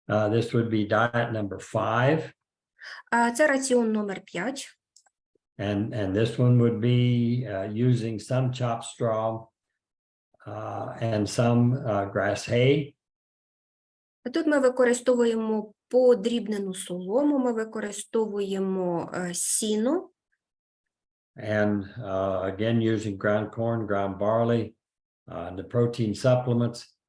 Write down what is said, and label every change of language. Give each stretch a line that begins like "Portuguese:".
English: This would be diet number 5.
Ukrainian: Це раціон номер 5.
English: And this one would be using some chopped straw and some grass hay.
Ukrainian: Тут ми використовуємо подрібнену солому, ми використовуємо сіно.
English: And again, using ground corn, ground barley, the protein supplements.